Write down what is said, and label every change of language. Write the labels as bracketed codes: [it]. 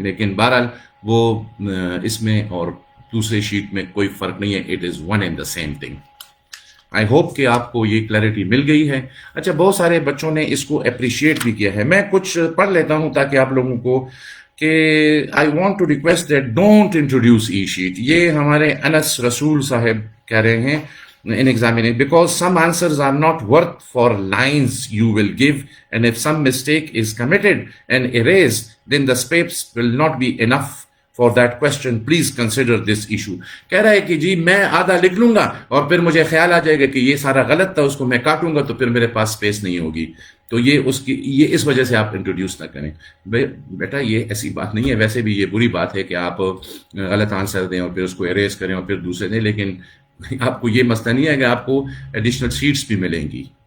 [ur] لیکن بہرحال وہ اس میں اور دوسرے شیٹ میں کوئی فرق نہیں ہے. [en] It is one and the same thing. I hope [ur] کہ آپ کو یہ کلیئرٹی مل گئی ہے. اچھا بہت سارے بچوں نے اس کو اپریشیٹ بھی کیا ہے. میں کچھ پڑھ لیتا ہوں تاکہ آپ لوگوں کو کہ [en] I want to request that don't introduce e sheet. [ur] یہ ہمارے انس رسول صاحب کہہ رہے ہیں [en] in examining, because some answers are not worth for lines you will give, and if some mistake is committed and erased, then the space will not be enough for that question. Please consider this issue. [ur] کہہ رہا ہے کہ جی میں آدھا لکھ لوں گا اور پھر مجھے خیال آ جائے گا کہ یہ سارا غلط تھا، اس کو میں کاٹوں گا تو پھر میرے پاس اسپیس نہیں ہوگی. تو یہ اس وجہ سے آپ انٹروڈیوس نہ کریں. بیٹا یہ ایسی بات نہیں ہے. ویسے بھی یہ بری بات ہے کہ آپ غلط آنسر دیں اور پھر اس کو اریز کریں اور پھر دوسرے دیں، لیکن آپ کو یہ مسئلہ نہیں ہے کہ آپ کو ایڈیشنل سیٹس بھی ملیں گی.